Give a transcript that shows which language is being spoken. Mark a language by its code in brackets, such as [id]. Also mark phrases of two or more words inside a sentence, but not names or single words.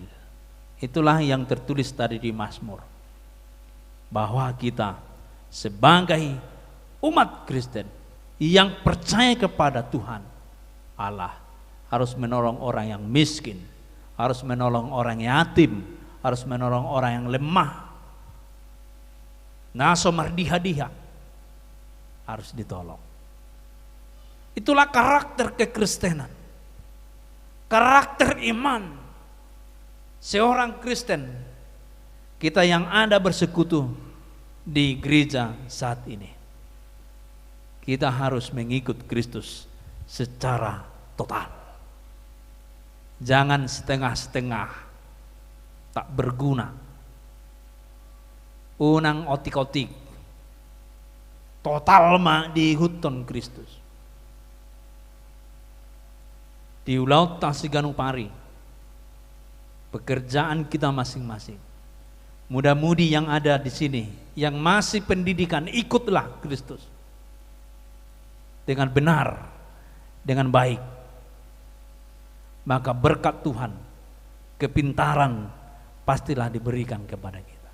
[id] Itulah yang tertulis tadi di Mazmur, bahwa kita sebagai umat Kristen yang percaya kepada Tuhan Allah harus menolong orang yang miskin, harus menolong orang yatim, harus menolong orang yang lemah. [bbc] Naso mardiha-diha [id] harus ditolong. Itulah karakter kekristenan, karakter iman seorang Kristen, kita yang ada bersekutu di gereja saat ini. Kita harus mengikut Kristus secara total. Jangan setengah-setengah, tak berguna, [bbc] unang otik-otik, [id] total mah diikutkan Kristus. Di Ulau Tasiganu Pari, pekerjaan kita masing-masing. Muda-mudi yang ada di sini, yang masih pendidikan, ikutlah Kristus dengan benar, dengan baik. Maka berkat Tuhan, kepintaran pastilah diberikan kepada kita.